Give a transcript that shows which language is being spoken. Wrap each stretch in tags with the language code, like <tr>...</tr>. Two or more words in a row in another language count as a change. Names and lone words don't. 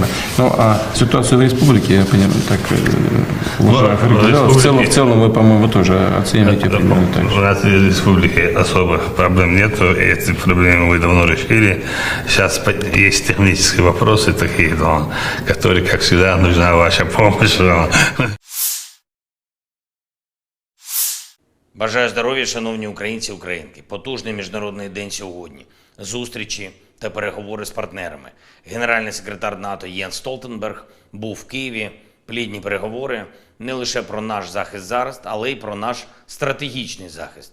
<ru>Ну, а ситуацию в республике, я понимаю, так, в целом вы, по-моему, тоже оцениваете примерно так же. У нас в республике особых проблем нет. Эти проблемы мы давно решили. Сейчас есть технические вопросы такие, которые, как всегда, нужна ваша помощь.</ru> <uk>Бажаю здоров'я, шановні українці і українки. Потужний Міжнародний день сьогодні. Зустрічі та переговори з партнерами. Генеральний секретар НАТО Єнс Столтенберг був в Києві. Плідні переговори не лише про наш захист зараз, але й про наш стратегічний захист.</uk>